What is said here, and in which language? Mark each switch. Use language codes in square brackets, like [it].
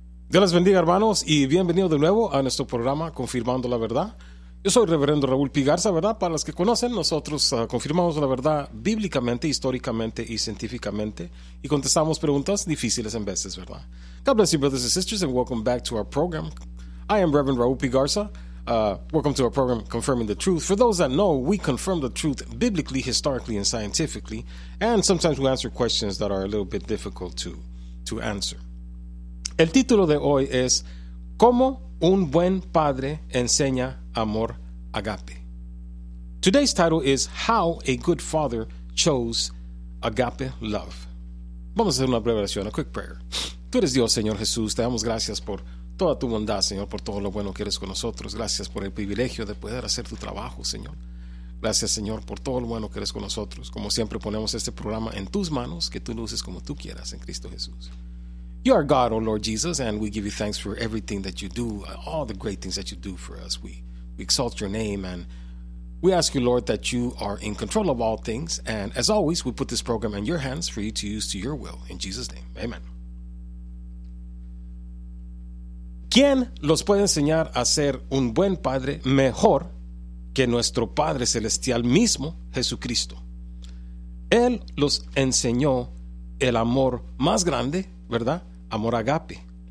[es] Dios les bendiga, hermanos, y bienvenido de nuevo a nuestro programa Confirmando la Verdad. Yo soy Reverendo Raúl Pigarza, ¿verdad? Para los que conocen, nosotros confirmamos la verdad bíblicamente, históricamente y científicamente, y contestamos preguntas difíciles en veces, ¿verdad? [en] God bless you, brothers and sisters, and welcome back to our program. I am Reverend Raúl Pigarza. Welcome to our program, Confirming the Truth. For those that know, we confirm the truth biblically, historically, and scientifically, and sometimes we answer questions that are a little bit difficult to answer. [es] El título de hoy es ¿Cómo un buen padre enseña amor agape? [en] Today's title is How a Good Father Shows Agape Love. [es] Vamos a hacer una breve oración, [en] a quick prayer. [es] Tú eres Dios, Señor Jesús. Te damos gracias por toda tu bondad, Señor, por todo lo bueno que eres con nosotros. Gracias por el privilegio de poder hacer tu trabajo, Señor. Gracias, Señor, por todo lo bueno que eres con nosotros. Como siempre, ponemos este programa en tus manos, que tú lo uses como tú quieras en Cristo Jesús. [en] You are God, O Lord Jesus, and we give you thanks for everything that you do, all the great things that you do for us. We exalt your name, and we ask you, Lord, that you are in control of all things. And as always, we put this program in your hands for you to use to your will. In Jesus' name, amen. [es] ¿Quién los puede enseñar a ser un buen padre mejor que nuestro Padre Celestial mismo, Jesucristo? Él los enseñó el amor más grande, ¿verdad? Amor agape.